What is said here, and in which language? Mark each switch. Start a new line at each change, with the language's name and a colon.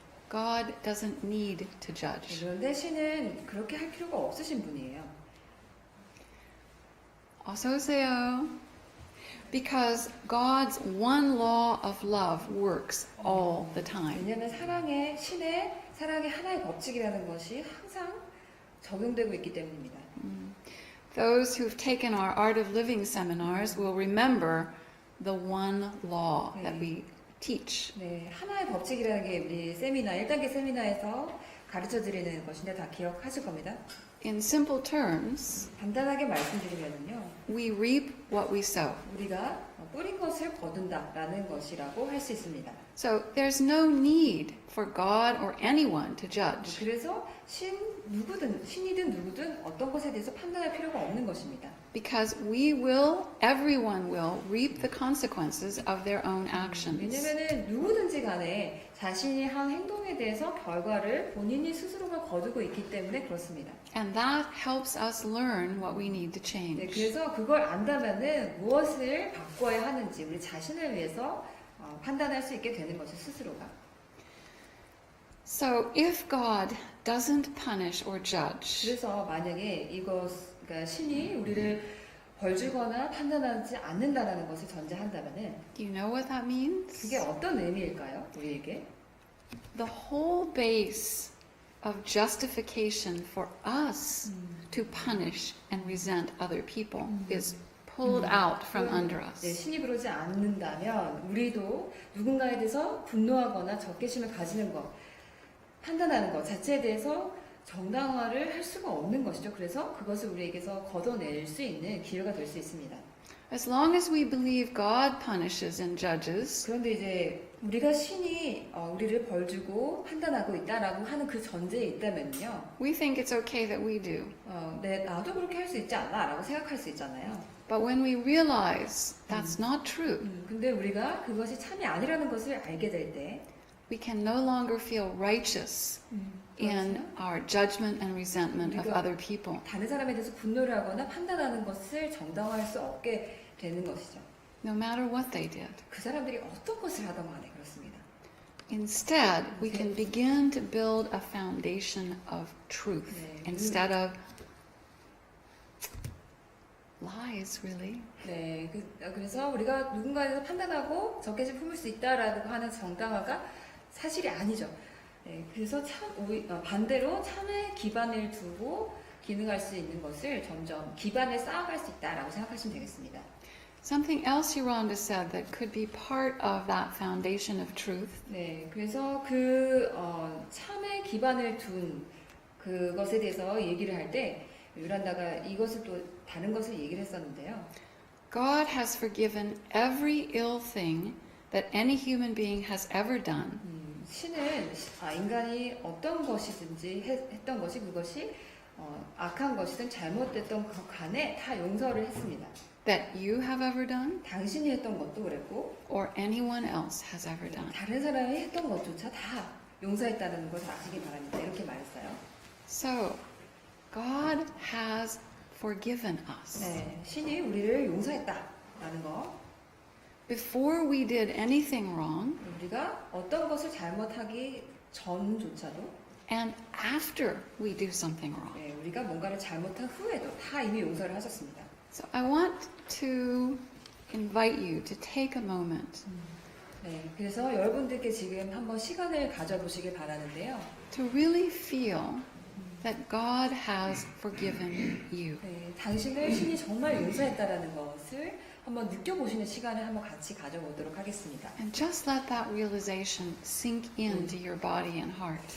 English: God doesn't need to judge.
Korean: 그런데 신은 그렇게 할 필요가 없으신 분이에요. 어서 오세요.
English: Because God's one law of love works all the time.
Korean: 왜냐하면 신의 사랑의 하나의 법칙이라는 것이 항상 적용되고 있기 때문입니다.
English: Those who've taken our Art of Living seminars will remember the one law that we teach.
Korean: 네, 하나의 법칙이라는 게 우리 1단계 세미나에서 가르쳐 드리는 것인데 다 기억하실 겁니다.
English: In simple terms,
Korean: 간단하게 말씀드리면요,
English: we reap what we sow.
Korean: 우리가 뿌린 것을 거둔다라는 것이라고 할 수 있습니다.
English: So there's no need for God or anyone to judge.
Korean: 그래서 신이든 누구든 어떤 것에 대해서 판단할 필요가 없는 것입니다.
English: Because everyone will reap the consequences of their own actions.
Korean: 왜냐면은 누구든지 간에 자신이 한 행동에 대해서 결과를 본인이 스스로가 거두고 있기 때문에 그렇습니다.
English: And that helps us learn what we need to
Korean: 네,
English: change.
Korean: 그래서 그걸 안다면은 무엇을 바꿔야 하는지 우리 자신을 위해서 판단할 수 있게 되는 것이 스스로가.
English: So if God doesn't punish or judge,
Korean: 그래서 만약에 그러니까 신이 우리를 벌주거나 판단하지 않는다라는 것을 전제한다면은
English: do you know what that means?
Korean: 그게 어떤 의미일까요? 우리에게?
English: The whole base of justification for us to punish and resent other people is pulled out from under
Korean: 네,
English: us.
Korean: 신이 그러지 않는다면 우리도 누군가에 대해서 분노하거나 적개심을 가지는 것, 판단하는 것 자체에 대해서 정당화를 할 수가 없는 것이죠. 그래서 그것을 우리에게서 걷어낼 수 있는 기회가 될 수 있습니다.
English: As long as we believe God punishes and judges,
Korean: 그런데 이제 우리가 신이 우리를 벌주고 판단하고 있다라고 하는 그 전제에 있다면요,
English: we think it's okay that we do.
Korean: 나도 그렇게 할 수 있지 않나라고 생각할 수 있잖아요.
English: But when we realize that's not true,
Korean: 근데 우리가 그것이 참이 아니라는 것을 알게 될 때,
English: we can no longer feel righteous in our judgment and resentment of other people.
Korean: 다른 사람에 대해서 분노를 하거나 판단하는 것을 정당화할 수 없게 되는 것이죠.
English: No matter what they did.
Korean: 그 사람들이 어떤 것을 하던 간에 그렇습니다.
English: Instead, we can begin to build a foundation of truth instead of lies, really.
Korean: 네, 그래서 우리가 누군가에 대해서 판단하고 적개심 품을 수 있다라고 하는 정당화가 사실이 아니죠. 네, 그래서 반대로 참에 기반을 두고 기능할 수 있는 것을 점점 기반을 쌓아갈 수 있다라고 생각하시면 되겠습니다.
English: Something else Yolanda said that could be part of that foundation of truth
Korean: 네, 그래서 참에 기반을 둔 그것에 대해서 얘기를 할 때 유란다가 이것을 또 다른 것을 얘기를 했었는데요.
English: God has forgiven every ill thing that any human being has ever done.
Korean: 신은 인간이 어떤 것이든지 했던 것이 그것이 악한 것이든 잘못됐던 것 간에 다 용서를 했습니다.
English: That you have ever done
Korean: 당신이 했던 것도 그랬고
English: or anyone else has ever done.
Korean: 다른 사람이 했던 것조차 다 용서했다는 것을 아시기 바랍니다. 이렇게 말했어요.
English: So, God has forgiven us.
Korean: 네, 신이 우리를 용서했다라는 거.
English: Before we did anything wrong
Korean: 우리가 어떤 것을 잘못하기 전조차도
English: and after we do something wrong.
Korean: 네, 우리가 뭔가를 잘못한 후에도 다 이미 용서를 하셨습니다.
English: So I want to invite you to take a moment
Korean: 네, 그래서 여러분들께 지금 한번 시간을 가져보시길 바라는데요.
English: to really feel that God has forgiven you.
Korean: 네, 당신을 신이 정말 용서했다라는 것을 한번 느껴보시는 시간을 한번 같이 가져보도록 하겠습니다.
English: And just let that realization sink into your body and heart.